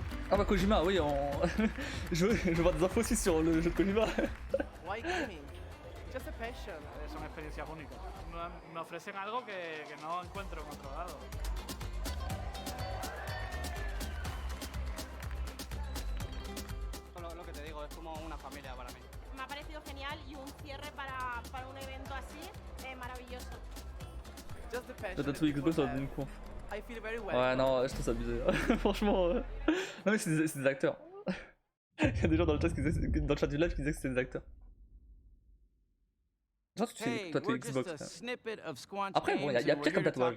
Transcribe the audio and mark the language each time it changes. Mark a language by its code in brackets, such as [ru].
[fr] Ah bah Kojima, oui, je veux voir des infos aussi sur le jeu de Kojima. [en] Why gaming? Just a passion. [es] Son experiencias únicas. Me ofrecen algo que no encuentro en otro lado. Lo que te digo, es como una familia para mí. Me ha parecido genial y un cierre para un evento así maravilloso. [en] Just the passion. [fr] Peut-être Xbox dans une conf. [en] I feel very well. [fr] Ouais, non, je trouve ça abusé. Franchement. Non, mais c'est des acteurs. Il y a des gens dans le chat, du live qui disaient que c'était des acteurs. Genre, toi, tu es Xbox. Après, bon, il y a pire comme tatouage.